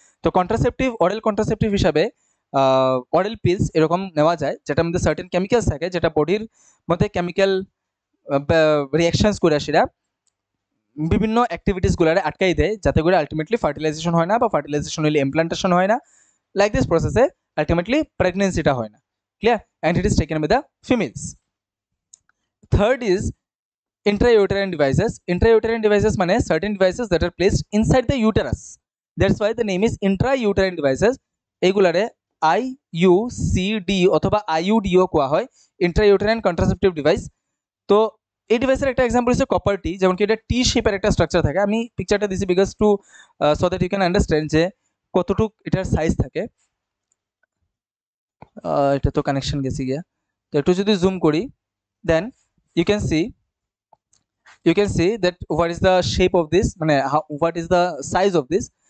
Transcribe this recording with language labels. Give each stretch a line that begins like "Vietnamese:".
Bangla: তো contraceptive, অরেল contraceptive হিসাবে অরেল pills এরকম নেওয়া যায় যেটার মধ্যে সার্টেন কেমিক্যালস থাকে, যেটা বডির মধ্যে কেমিক্যাল রিয়াকশনস করে সেটা বিভিন্ন অ্যাক্টিভিটিসগুলোরে আটকাই দেয়, যাতে করে আলটিমেটলি ফার্টিলাইজেশন হয় না, বা ফার্টিলাইজেশন হলে ইমপ্লান্টেশন হয় না, লাইক দিস প্রসেসে আলটিমেটলি প্রেগনেন্সিটা হয় না,
English: clear, and it is taken by the females. Third is intrauterine devices. Intrauterine devices মানে certain devices that are placed inside the uterus, that's why the name is intrauterine devices.
Bangla: এগুলারে IUCD অথবা IUD ও কোয়া হয়,
English: intrauterine contraceptive device.
Bangla: তো এই ডিভাইসের একটা example হচ্ছে copper টি, যেমন কি এটা টি শেপের একটা স্ট্রাকচার থাকে। আমি পিকচারটা দিছি
English: because to so that you can understand
Bangla: যে কতটুক এটার সাইজ থাকে। এটা তো কানেকশন গেছি গিয়া, তো একটু যদি জুম করি
English: Then you can see that what is the shape of this, মানে what is the size of this.